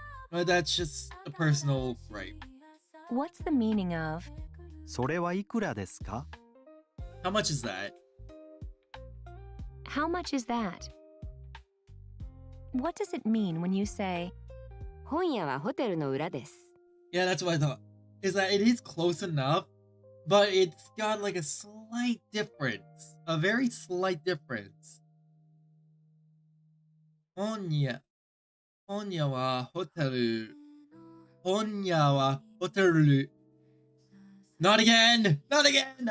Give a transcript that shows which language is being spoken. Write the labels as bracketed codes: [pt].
[en] But that's just a personal gripe. What's the meaning of [ja] それはいくらですか [en] How much is that? how much is that? What does it mean when you say, [ja] 本屋はホテルの裏です。 [en] Yeah, that's what I thought. Is that it is close enough, but it's got like a slight difference. A very slight difference. [ja] 本屋はホテル。本屋はホテル。 [en] Not again! Not again!